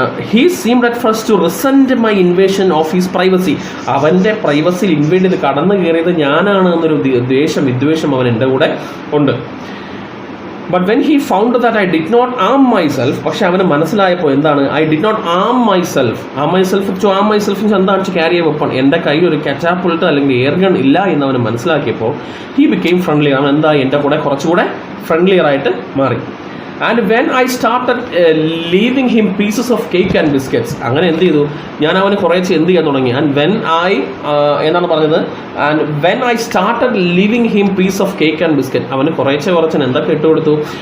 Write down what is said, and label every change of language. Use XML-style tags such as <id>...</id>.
<en>He seemed at first to resent my invasion of his privacy.</en> <ml>അവൻ്റെ പ്രൈവസിയിൽ inward ചെയ്ത് കടന്നു കയറിയത് ഞാനാണ് എന്നൊരു വിദ്വേഷം അവൻ എൻ്റെ കൂടെ ഉണ്ട്.</ml> <en>but when he found that I did not arm myself,</en> <ml>പക്ഷെ അവന് മനസ്സിലായപ്പോൾ എന്താണ്?</ml> <en>I did not arm myself എന്താണ്? To carry a weapon.</en> <ml>എൻ്റെ കയ്യിൽ ഒരു കറ്റാപ്പുൾട്ട് അല്ലെങ്കിൽ എയർ ഗൺ ഇല്ല എന്ന് അവന് മനസ്സിലാക്കിയപ്പോൾ</ml> <en>He became friendlier.</en> <ml>അവൻ എന്താ? എൻ്റെ കൂടെ കുറച്ചുകൂടെ ഫ്രണ്ട്ലിയർ ആയിട്ട് മാറി.</ml> <en>And when I started leaving him pieces of cake and biscuits,</en> <ml>അങ്ങനെ എന്ത് ചെയ്തു? ഞാൻ അവന് കുറേശ്ശെ എന്ത് ചെയ്യാൻ തുടങ്ങി.</ml> <en>And when</en> <ml>എന്താണ് പറഞ്ഞത്?</ml> <en>And when I started leaving him piece of cake and biscuit,</en> <ml>അവന് കുറേശ്ശെ എന്തൊക്കെ ഇട്ട് കൊടുത്തു?</ml>